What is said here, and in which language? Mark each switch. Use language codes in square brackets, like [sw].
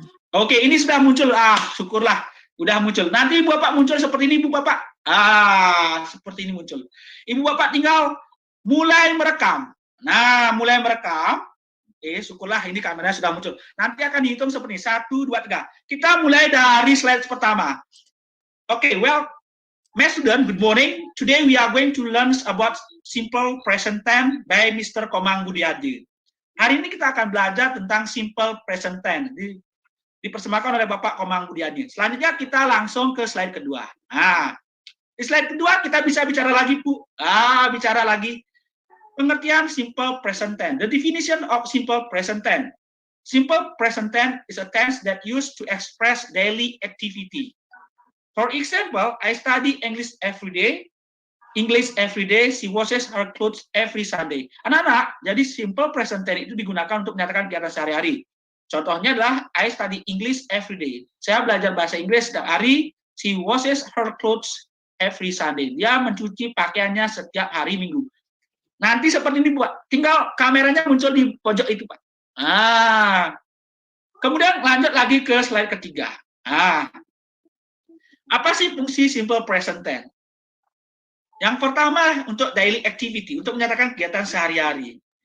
[id] Oke, ini sudah muncul. Syukurlah, udah muncul. Nanti Ibu Bapak muncul seperti ini, Ibu Bapak. Seperti ini muncul. Ibu Bapak tinggal mulai merekam. Nah, mulai merekam. Syukurlah ini kameranya sudah muncul. Nanti akan dihitung seperti ini. 1, 2, 3. Kita mulai dari slide pertama. [en] Well, my student, good morning. Today we are going to learn about simple present tense by Mr. [id] Komang Budiarti. Hari ini kita akan belajar tentang simple present tense. Dipersembahkan oleh Bapak Komang Budiarti. Selanjutnya kita langsung ke slide kedua. Di slide kedua kita bisa bicara lagi, Bu. Bicara lagi. Pengertian simple present tense. [en] The definition of simple present tense. Simple present tense is a tense that used to express daily activity. For example, I study English every day. She washes her clothes every Sunday. [id] Anak-anak, jadi simple present tense itu digunakan untuk menyatakan kegiatan sehari-hari. Contohnya adalah [en] I study English every day. [id] Saya belajar bahasa Inggris setiap hari. [en] She washes her clothes every Sunday. [id] Dia mencuci pakaiannya setiap hari Minggu. Nanti seperti ini, buat. Tinggal kameranya muncul di pojok itu, Pak. Kemudian lanjut lagi ke slide ketiga. Apa sih fungsi simple present tense? Yang pertama untuk daily activity, untuk menyatakan kegiatan sehari-hari.